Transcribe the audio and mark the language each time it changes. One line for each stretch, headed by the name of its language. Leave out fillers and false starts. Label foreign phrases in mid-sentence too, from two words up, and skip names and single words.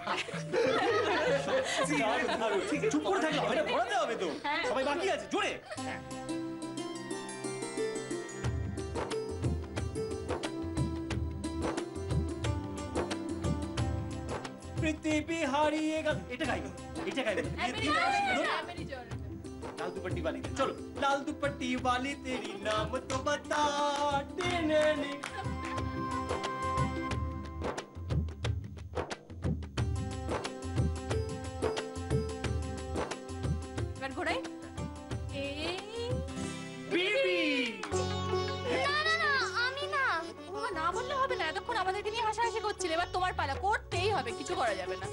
Bangla: চুপ করে থাকলে হবে না, পড়াতে হবে তো। সবাই বাকি আছে, জোরে। পৃথিবী হারিয়ে গেল, এটা গাইবো।
Hindi: लाल दुपट्टी वाली, चलो लाल दुपट्टी वाली तेरी नाम तो बता।
Bangla: ঘোড়াই না বললে হবে না, এতক্ষণ আমাদেরকে নিয়ে হাসাহাসি করছিলে, এবার তোমার পালা, করতেই হবে, কিছু করা যাবে না।